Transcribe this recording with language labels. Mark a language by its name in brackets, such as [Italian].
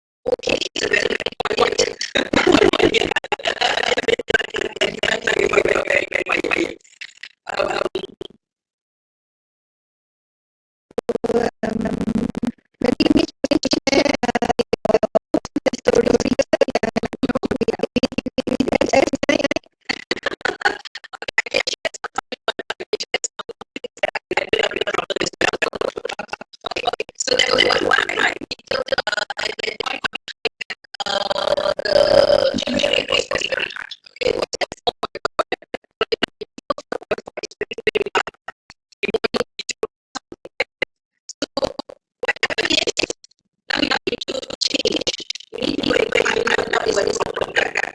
[English] Okay, it's very, very quiet. Very quiet. [Malay] Nanti Miss boleh [English] share story [Malay] saya [English] So that was one, right? So the engineering was very hard. Okay, now you need to change. You need to find out what is the problem.